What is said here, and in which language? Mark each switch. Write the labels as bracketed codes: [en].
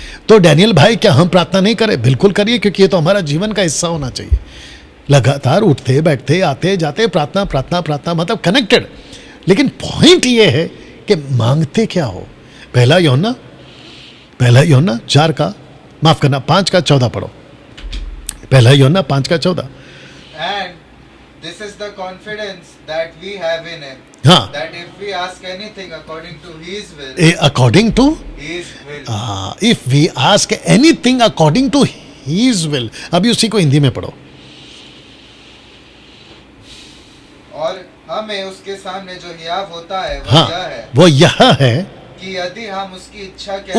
[hi] तो डैनियल भाई, क्या हम प्रार्थना नहीं करें? बिल्कुल करिए, क्योंकि ये तो हमारा जीवन का हिस्सा होना चाहिए। लगातार उठते बैठते आते जाते प्रार्थना प्रार्थना प्रार्थना, मतलब कनेक्टेड। लेकिन पॉइंट ये है कि मांगते क्या हो। पहला यूहन्ना 4 माफ करना 5:14 पढ़ो। पहला यूहन्ना 5:14। [en] And this is the confidence that we have in him, [hi] हाँ, [en] that if we ask anything according to His will, according to, His will. If we ask anything according to his will, [hi] अभी उसी को हिंदी में पढ़ो। और हमें उसके सामने जो हियाव होता है वह हाँ, यह है वो यह है कि यदि हम उसकी इच्छा के